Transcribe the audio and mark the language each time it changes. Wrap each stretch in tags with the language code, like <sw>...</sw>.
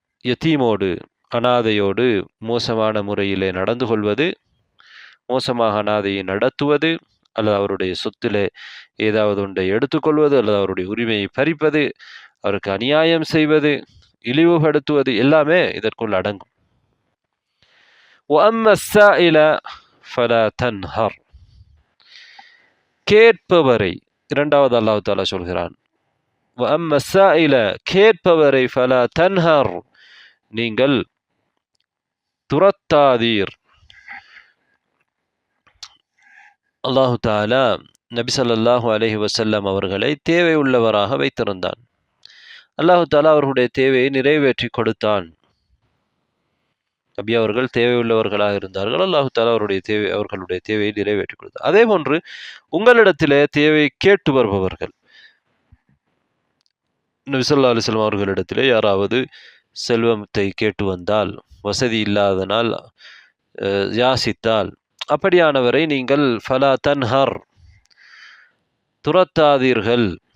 <ta>யதீமோடு, அனாதையோடு மோசமான முறையிலே நடந்து கொள்வது, மோசமாக அனாதையை நடத்துவது, அல்லது அவருடைய சொத்திலே ஏதாவது ஒன்றை எடுத்துக்கொள்வது, அல்லது அவருடைய உரிமையை பறிப்பது, அவருக்கு அநியாயம் செய்வது, இழிவுபடுத்துவது எல்லாமே இதற்குள் அடங்கும்.</ta> <ar>وَأَمَّا السَّائِلَ فَلَا تَنْهَرْ,</ar> <ta>கேட்பவரை, இரண்டாவது அல்லாஹ் தஆலா சொல்கிறான்.</ta> <ar>وَأَمَّا السَّائِلَ,</ar> <ta>கேட்பவரை</ta> <ar>فَلَا تَنْهَرْ,</ar> <ta>நீங்கள் துரத்தாதீர். அல்லாஹு தஆலா நபி ஸல்லல்லாஹு அலைஹி வஸல்லம் அவர்களை தேவை உள்ளவராக வைத்திருந்தான். அல்லாஹு தஆலா அவர்களுடைய தேவையை நிறைவேற்றி கொடுத்தான். நபி அவர்கள் தேவையுள்ளவர்களாக இருந்தார்கள். அல்லாஹு தஆலா அவர்களுடைய தேவையை நிறைவேற்றி கொடுத்தார். அதே போன்று உங்களிடத்திலே தேவை கேட்டு வருபவர்கள், நபி ஸல்லல்லாஹு அலைஹி வஸல்லம் அவர்களிடத்திலே யாராவது செல்வத்தை கேட்டு வந்தால், வசதி இல்லாதனால் யாசித்தால், அப்படியானவரை நீங்கள்</ta> <ar>ஃபலா தன்ஹர்,</ar> <ta>துரத்தாதீர்கள்.</ta>